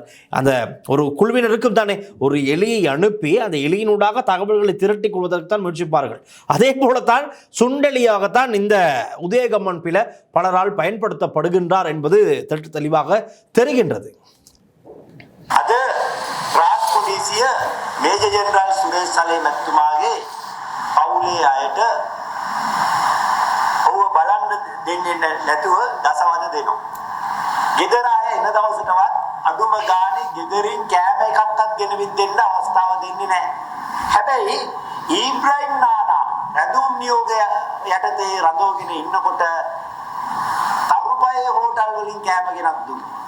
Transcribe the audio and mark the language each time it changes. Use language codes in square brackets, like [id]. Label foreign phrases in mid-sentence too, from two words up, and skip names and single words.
[ta] அந்த ஒரு குழுவினருக்கும் தானே ஒரு எலியை அனுப்பி அந்த எலியினூடாக தகவல்களை திரட்டி கொள்வதற்கு தான் முயற்சிப்பார்கள். அதே போலத்தான் சுண்டெலியாகத்தான் இந்த உதயகம்மன் பிள்ளை பலரால் பயன்படுத்தப்படுகின்றார் என்பது தெளிவாக தெரிகின்றது. அது ராஜ் போலீசிய மேஜர் ஜெனரல் சுரேஷ் சலே [si] මැතිතුමාගේ පවුලේ අයට ඔහුව බලන්න දෙන්නේ නැතුව දසවද දෙනවා. ගෙදර අය එන දවසටවත් අඩුම ගානේ ගෙදරින් කෑම එකක්වත් ගෙනවිත් දෙන්න අවස්ථාව දෙන්නේ නැහැ. හැබැයි ඊබ්‍රාහිම් නානා රැඳුම් නියෝගය යටතේ රඳවගෙන ඉන්නකොට තරුපයේ හෝටල් වලින් කෑම ගෙනත් දුන්නා.